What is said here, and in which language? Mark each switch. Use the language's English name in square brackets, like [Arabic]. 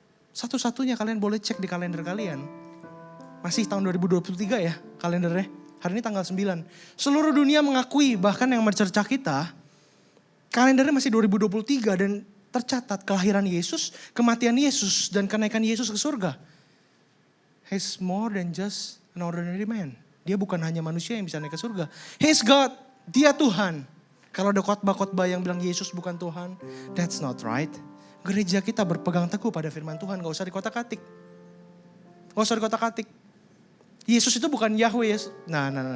[Indonesian] Satu-satunya kalian boleh cek di kalender kalian. Masih tahun 2023 ya kalendernya. Hari ini tanggal 9. Seluruh dunia mengakui, bahkan yang mencerca kita, kalendernya masih 2023 dan tercatat kelahiran Yesus, kematian Yesus, dan kenaikan Yesus ke surga. [English] He's more than just an ordinary man. [Indonesian] Dia bukan hanya manusia yang bisa naik ke surga. [English] He's God, [Indonesian] dia Tuhan. Kalau ada khotbah-khotbah yang bilang Yesus bukan Tuhan, [English] that's not right. [Indonesian] Gereja kita berpegang teguh pada firman Tuhan, gak usah dikotak-katik. Gak usah dikotak-katik. Yesus itu bukan Yahweh. Nah.